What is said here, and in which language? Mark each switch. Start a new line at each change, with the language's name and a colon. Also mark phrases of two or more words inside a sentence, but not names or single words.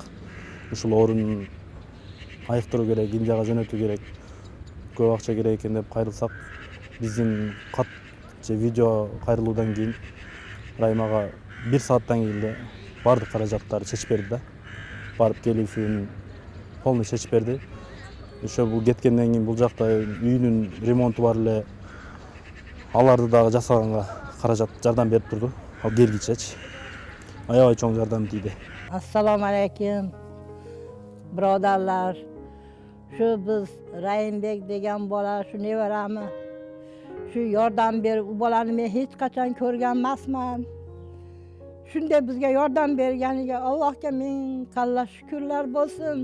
Kyrgyz: Ушул оорун айыктыруу керек, Индияга жөнөтүү керек, көп акча керек экен деп кайрылсак, биздин кат же видео кайрылуудан кийин Райым ага 1 сааттан кийин эле баардык каражаттарды чечип берди да. Барып келүүсүн полный чечип берди. Ошо бул кеткенден кийин бул жакта үйүнүн ремонту бар эле. Аларды дагы жасаганга каражат жардам берип турду. Ал келгичечи. Аябай чоң жардам тийди.
Arabic: السلام عليكم.
Uzbek: Birodarlar. Shu biz Rayimбек degan bola, shu nevarami? Shu yordam berib, u bolani men hech qachon ko'rgan emasman. Shunday bizga yordam berganiga Allohga ming qalla shukrlar bo'lsin.